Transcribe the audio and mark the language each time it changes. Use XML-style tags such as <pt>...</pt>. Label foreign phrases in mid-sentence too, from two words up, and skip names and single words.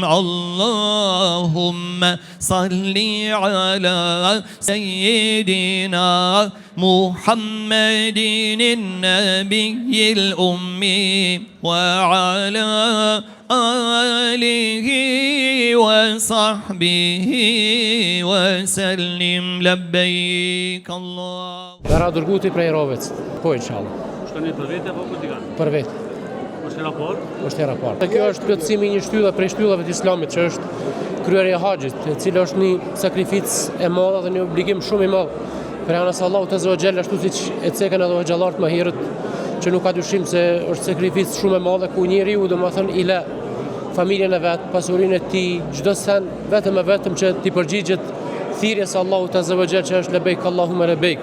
<ar>اللهم صل على سيدنا محمد النبي الأمي وعلى آله وصحبه وسلم. لبيك الله.</ar> <sq>Vera Durguti prej Rovec, po inshallah. Shkoni për vete apo për dikan? Për vetë, Është raport? është hera parë. Kjo është plotësimi i një shtylla prej shtyllave të Islamit, që është kryerja e haxhit, e cila është një sakrificë e madhe dhe një obligim shumë i madh për anës Allahut</sq> <ar>عز وجل,</ar> <sq>ashtu siç e cekën edhe xhallarët më herët, që nuk ka dyshim se është sakrificë shumë e madhe ku njeriu domethënë i lë familjen e vet, pasurinë e tij, çdo sen vetëm e vetëm që ti përgjigjet thirrjes së Allahut</sq> <ar>عز وجل,</ar> <sq>që është</sq> <ar>لبيك اللهم لبيك.</ar>